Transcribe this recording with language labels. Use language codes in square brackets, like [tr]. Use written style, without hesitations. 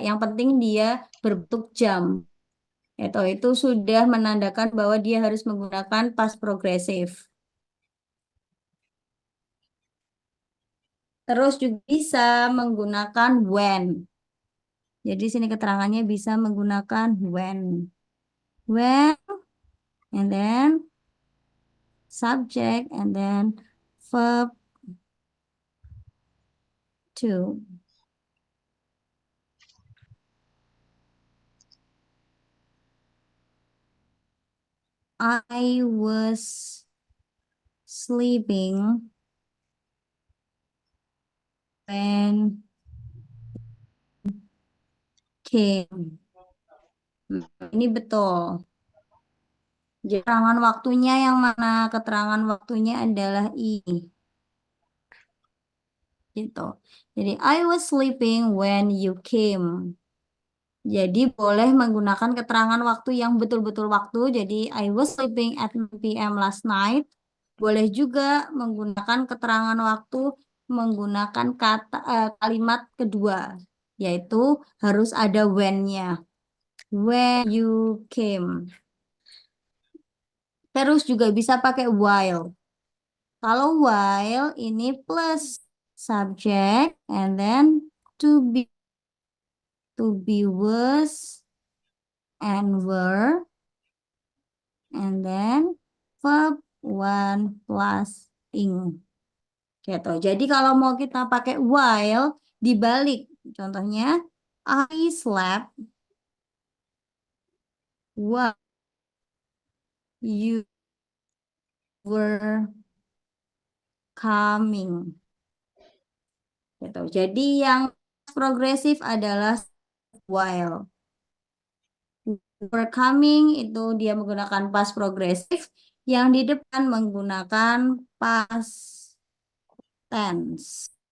[id] Yang penting dia berbentuk jam. Itu sudah menandakan bahwa dia harus menggunakan past progresif. Terus juga bisa menggunakan when. Jadi sini keterangannya bisa menggunakan when. [en] When, and then subject, and then verb to. I was sleeping when came. [id] Ini betul. Jadi, keterangan waktunya yang mana? Keterangan waktunya adalah I. Gitu. Jadi, [en] I was sleeping when you came. [id] Jadi, boleh menggunakan keterangan waktu yang betul-betul waktu. [en] Jadi, I was sleeping at 9 p.m. last night. [id] Boleh juga menggunakan keterangan waktu menggunakan kalimat kedua. Yaitu harus ada when-nya. [en] When you came. [id] Terus juga bisa pakai while. Kalau [en] while [id] ini [en] plus subject and then to be was and were and then verb one plus ing. [id] Gitu. Jadi kalau mau kita pakai while dibalik. Contohnya [en] I slept while you were coming. [id] Gitu. Jadi yang progresif adalah while. Were coming itu dia menggunakan past progresif, yang di depan menggunakan past tense.